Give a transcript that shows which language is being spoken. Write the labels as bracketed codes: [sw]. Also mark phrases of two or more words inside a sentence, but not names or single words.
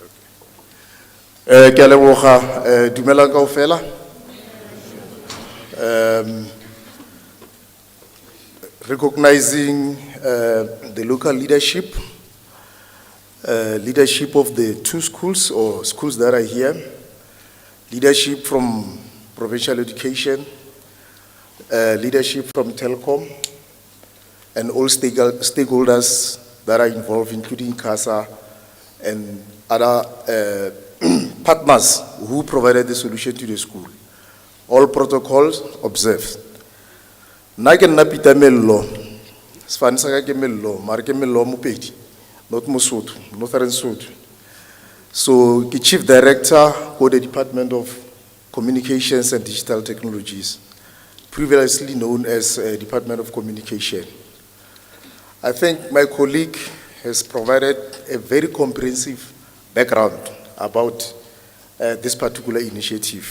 [nso] Ke a leboga dumelang kaofela. [en] Recognizing the local leadership, leadership of the 2 schools or schools that are here, leadership from provincial education, leadership from Telkom, and all stakeholders that are involved, including CASA and other partners who provided the solution to the school. All protocols observed. [nso] Na ke nna Peter Mello, sefane sa ka ke Mello, mare ke Mello Mopedi, [en] not Mosotho, Northern Sotho. So ke Chief Director for the Department of Communications and Digital Technologies, previously known as Department of Communication. I think my colleague has provided a very comprehensive background about this particular initiative.